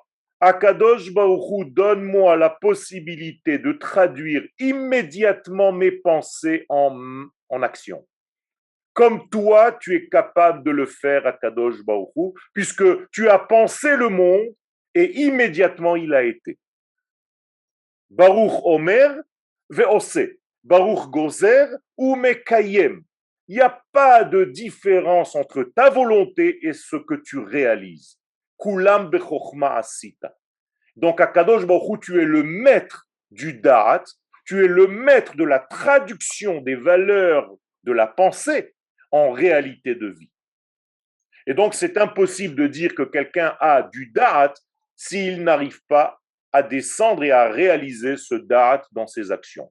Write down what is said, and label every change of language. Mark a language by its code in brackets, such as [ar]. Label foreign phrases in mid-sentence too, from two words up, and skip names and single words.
[fr] Akadosh Baruch Hu, donne-moi la possibilité de traduire immédiatement mes pensées en action. Comme toi, tu es capable de le faire, Akadosh Baruch Hu, puisque tu as pensé le monde et immédiatement il a été. [he] ברוך אומר ועושה. ברוך גוזר ומקיים. [fr] Il n'y a pas de différence entre ta volonté et ce que tu réalises. [he] כולם בחכמה עשית. [fr] Donc, à Kadosh Baruch Hu, tu es le maître du Da'at, tu es le maître de la traduction des valeurs de la pensée en réalité de vie. Et donc, c'est impossible de dire que quelqu'un a du Da'at s'il n'arrive pas à descendre et à réaliser ce Da'at dans ses actions.